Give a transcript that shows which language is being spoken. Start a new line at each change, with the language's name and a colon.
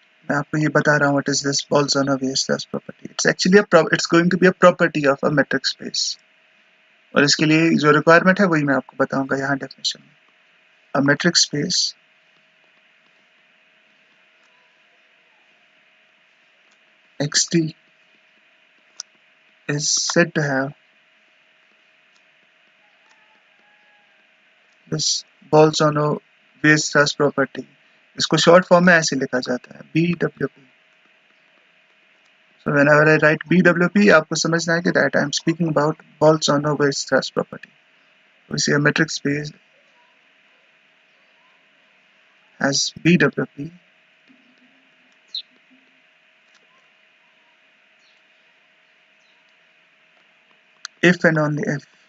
Hindi: मैं आपको ये बता रहा हूँ
English: What is this Bolzano Weierstrass property. It's actually it's going to be a property of a metric space.
Hindi: और इसके लिए जो रिक्वायरमेंट है वही मैं आपको बताऊंगा यहाँ डेफिनेशन में.
English: A metric space xt is said to have this Bolzano Weierstrass property.
Hindi: इसको शॉर्ट फॉर्म में ऐसे लिखा जाता है BWP.
English: So whenever I write BWP,
Hindi: आपको समझना है कि
English: that I am speaking about Bolzano Weierstrass property. We see a metric space has BWP if and only if.